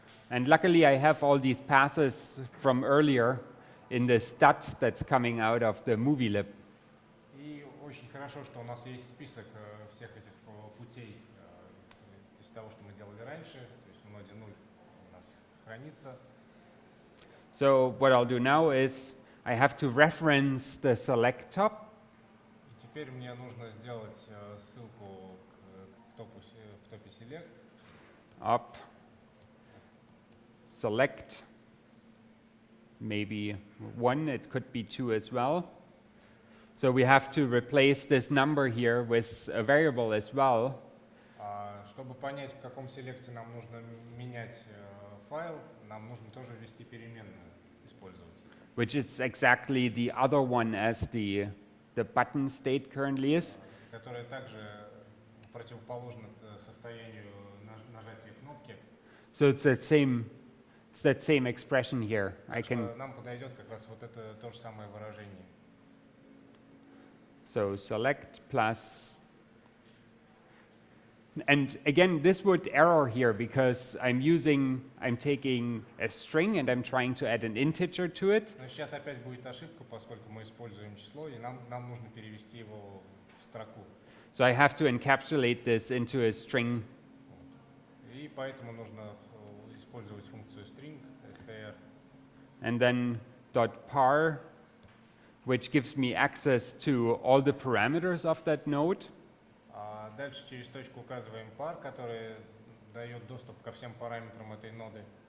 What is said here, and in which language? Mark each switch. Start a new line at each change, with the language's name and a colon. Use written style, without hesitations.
English: And luckily I have all these paths from earlier in the stat that's coming out of the movie lib.
Russian: И очень хорошо, что у нас есть список всех этих путей из того, что мы делали раньше, то есть в ноде 0 у нас хранится.
English: So what I'll do now is I have to reference the select top.
Russian: И теперь мне нужно сделать ссылку в топе select.
English: Up, select, maybe 1, it could be 2 as well. So we have to replace this number here with a variable as well.
Russian: Чтобы понять, в каком селекте нам нужно менять файл, нам нужно тоже ввести переменную, использовать.
English: Which is exactly the other one as the button state currently is.
Russian: Которая также противоположна состоянию нажатия кнопки.
English: So it's that same expression here. I can.
Russian: Нам подойдет как раз вот это то же самое выражение.
English: So select plus. And again, this would error here because I'm taking a string and I'm trying to add an integer to it.
Russian: Но сейчас опять будет ошибка, поскольку мы используем число, и нам нужно перевести его в строку.
English: So I have to encapsulate this into a string.
Russian: И поэтому нужно использовать функцию string, str.
English: And then .par, which gives me access to all the parameters of that node.
Russian: Дальше через точку указываем par, который дает доступ ко всем параметрам этой ноды.